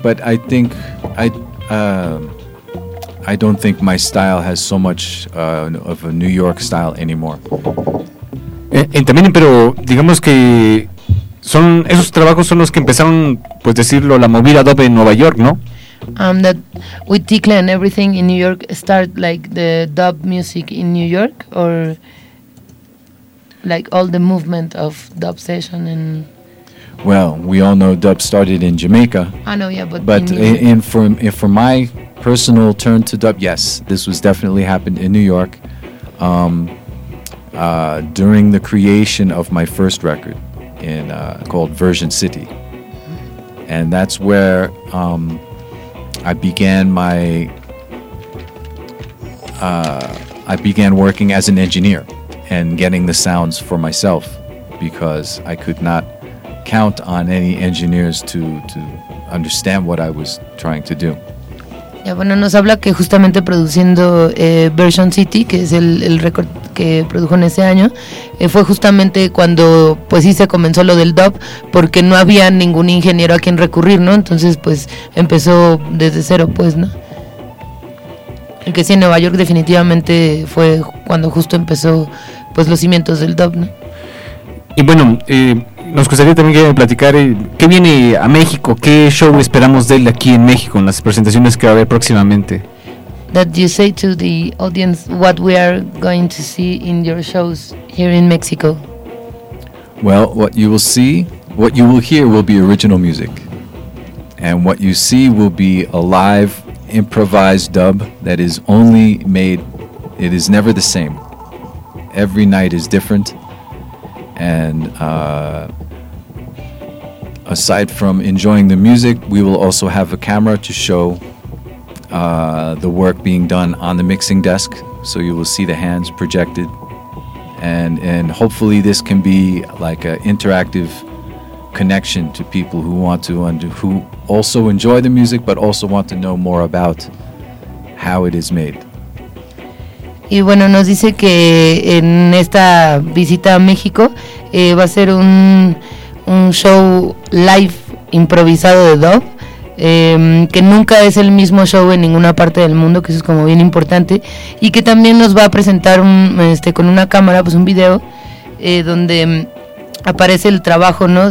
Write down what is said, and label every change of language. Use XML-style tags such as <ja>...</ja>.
<en>But I think, I don't think my style has so much of a New York style anymore.</en> <es>También, pero digamos que son esos trabajos son los que empezaron, pues decirlo, la movida dub en Nueva York, ¿no?</es> <en>That with Ticla and everything in New York start like the dub music in New York, or like all the movement of dub session and. Well, we all know dub started in Jamaica. I know, yeah, but. But for my personal turn to dub, yes, this was definitely happened in New York, during the creation of my first record, called Virgin City, and that's where I began working as an engineer and getting the sounds for myself, because I could not count on any engineers to understand what I was trying to do.</en> <es>Ya, bueno, nos habla que justamente produciendo Virgin City, que es el récord que produjo en ese año, fue justamente cuando pues sí se comenzó lo del dub, porque no había ningún ingeniero a quien recurrir, ¿no? Entonces pues empezó desde cero, pues, ¿no? El que sí, en Nueva York definitivamente fue cuando justo empezó pues los cimientos del dub, ¿no? Y bueno, nos gustaría también que platicar qué viene a México, qué show esperamos de él aquí en México, en las presentaciones que va a haber próximamente.</es> <en>That you say to the audience what we are going to see in your shows here in Mexico. Well, what you will see, what you will hear will be original music. And what you see will be a live improvised dub that is only made, it is never the same. Every night is different. And aside from enjoying the music, we will also have a camera to show the work being done on the mixing desk, so you will see the hands projected, and hopefully this can be like an interactive connection to people who want to who also enjoy the music but also want to know more about how it is made.</en> <es>Y bueno, nos dice que en esta visita a México va a ser un show live improvisado de dub. Que nunca es el mismo show en ninguna parte del mundo, que eso es como bien importante, y que también nos va a presentar con una cámara, pues un video donde aparece el trabajo, ¿no?</es>